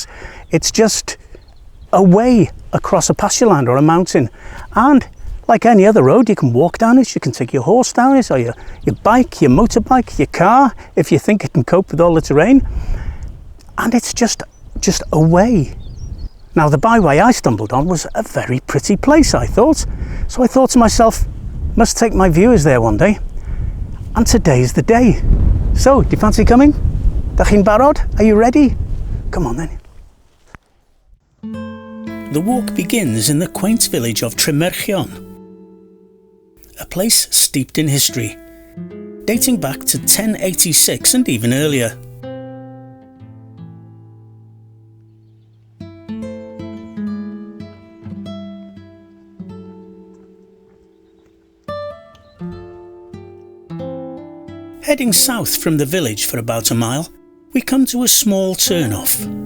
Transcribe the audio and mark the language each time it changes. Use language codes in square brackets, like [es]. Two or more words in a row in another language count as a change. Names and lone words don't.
[en] It's just a way across a pastureland or a mountain, and like any other road, you can walk down it, you can take your horse down it, or your bike, your motorbike, your car, if you think it can cope with all the terrain. And it's just a way. Now the byway I stumbled on was a very pretty place, I thought. So I thought to myself, must take my viewers there one day. And today's the day. So, do you fancy coming? [cy] Dach chi'n barod? [en] Are you ready? Come on then. The walk begins in the quaint village of Tremeirchion, a place steeped in history, dating back to 1086 and even earlier. Heading south from the village for about a mile, we come to a small turn-off.